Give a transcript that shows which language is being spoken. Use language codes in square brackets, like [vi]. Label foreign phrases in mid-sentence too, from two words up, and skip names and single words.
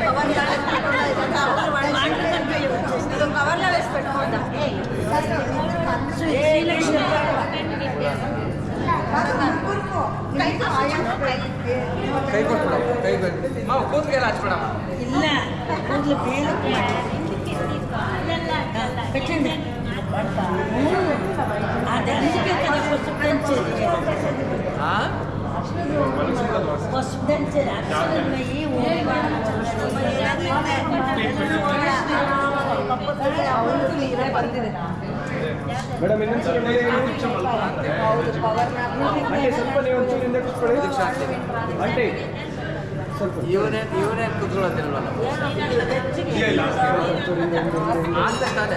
[te] కవర్లో వేసి పెట్టుకోండి [kn] ಕೈ ಕೊಟ್ಬಿಡ ಕೈ ಕೊಟ್ಟು ಕೂತ್ಗೆಲ್ಲ ಹಚ್ಬಿಡಮ್ಮ ಇಲ್ಲ ಕೂದಲು [te] పెట్టండి అది అందుకే కదా పసుపు దంచేది పసుపు దంచేది అక్షరమయ్యి [kn] ಮೇಡಮ್ ಇನ್ನೊಂದ್ಸಲ ಸ್ವಲ್ಪ ನೀವು ಒಂಚೂರು ಹಿಂದೆ ಕೂತ್ಕೊಳ್ಳಿ ಆಂಟಿ ಸ್ವಲ್ಪ ಇವನೇ ಕುತ್ಕೊಳ್ಳೋದಿಲ್ವಲ್ಲ ಅಂತ ತಾನೆ